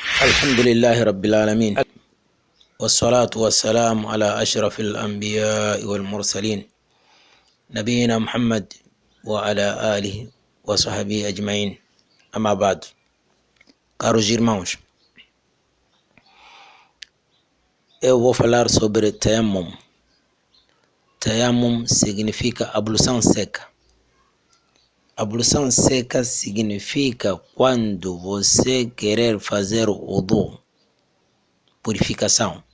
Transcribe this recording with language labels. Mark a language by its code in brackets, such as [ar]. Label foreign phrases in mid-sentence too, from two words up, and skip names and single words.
[ar] الحمد لله رب العالمين، والصلاة والسلام على أشرف الأنبياء والمرسلين نبينا محمد وعلى آله وصحبه أجمعين. Ama بعد. [pt] Caros irmãos, eu vou falar sobre Tayammum. Tayammum significa ablução seca. Ablução seca significa quando você querer fazer o wudu, purificação,